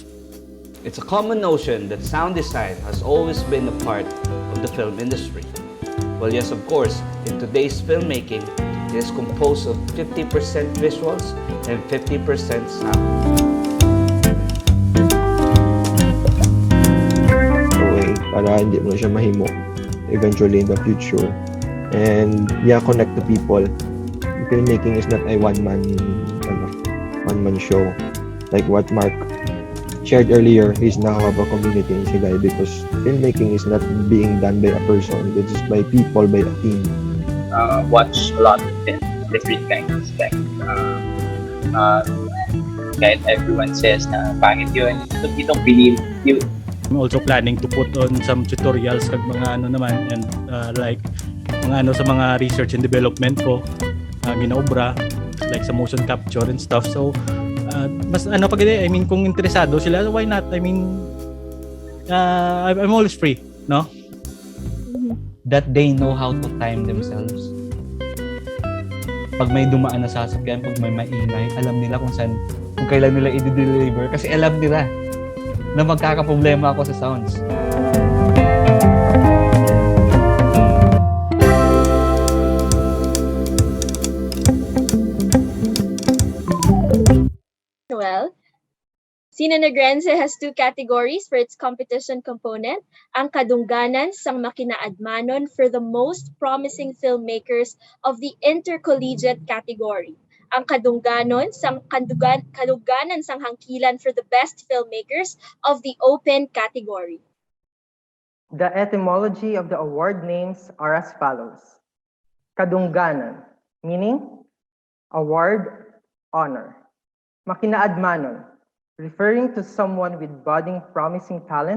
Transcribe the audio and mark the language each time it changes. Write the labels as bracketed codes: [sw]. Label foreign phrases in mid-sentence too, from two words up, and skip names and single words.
[en] It's a common notion that sound design has always been a part of the film industry. Well, yes, of course, in today's filmmaking, it is composed of 50% visuals and 50% sound. [tl] Way para hindi mo na siya mahimo eventually [en] in the future. And yeah, connect to people. Filmmaking is not a one-man show. Like what Mark shared earlier, he's now have a community in Sigay because filmmaking is not being done by a person, it's just by people, by a team. Watch a lot of films, different kinds. [tl] Kahit everyone says na pangit yun, [en] you don't believe you. I'm also planning to put on some tutorials [hil] kag mga ano naman [en] and like [hil] mga ano sa mga [en] research and development [hil] ko ginaobra [en] like sa motion capture and stuff. [tl] So mas ano pag [en] I mean [tl] kung interesado sila, [en] why not? I mean I'm always free, no? That they know how to time themselves. [tl] Pag may dumaan na sasakyan, pag may maingay, alam nila kung saan, kung kailan nila i-deliver kasi alam nila na magkakaproblema ako sa sounds. [en] Well, Sine Negrense has two categories for its competition component, [hil] ang kadungganan sang makinaadmanon [en] for the most promising filmmakers of the intercollegiate category, [hil] ang kadungganan sang hangkilan [en] for the best filmmakers of the open category. The etymology of the award names are as follows. Kadungganan, meaning award, honor. Makinaadmanon, referring to someone with budding promising talent.